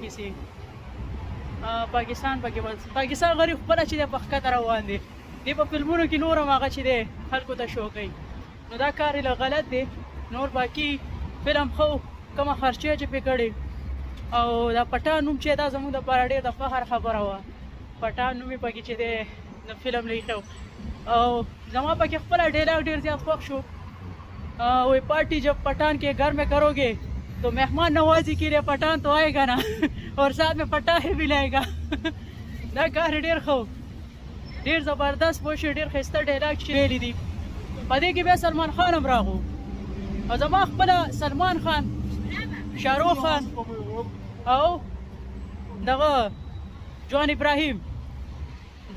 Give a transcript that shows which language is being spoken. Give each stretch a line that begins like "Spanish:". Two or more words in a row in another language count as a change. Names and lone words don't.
Pashto: کیسې پاکستان پکې بس پاکستان غریب خپله چې دی په ښکته روان دی دی په فلمونو کې نور هم هغه چې دی خلکو ته شو کوي نو دا کار یې غلط دی نور باقي فلم خو کومه خرچه چې پې کړې او دا پټان نوم چې دا زموږ دپاره ډېر د فخر خبره وه پټان نوم یې پکې چې دی د فلم لیکلی او زما پکې خپله ډایلاګ ډېر زیات خوښ شو
Urdu: وہی پارٹی جب پٹھان کے گھر میں کرو گے تو مہمان نوازی کے لیے پٹھان تو آئے گا نا اور ساتھ میں پٹاخے بھی لائے گا
Pashto: دا کار ډېر ښه ډېر زبردست پوه شو ډېر ښایسته ډایلاګ چې ویلي دي په دې کې بیا سلمان خان هم راغو او زما خپله سلمان خان شاهرخ خان او دغه جوان ابراهیم دا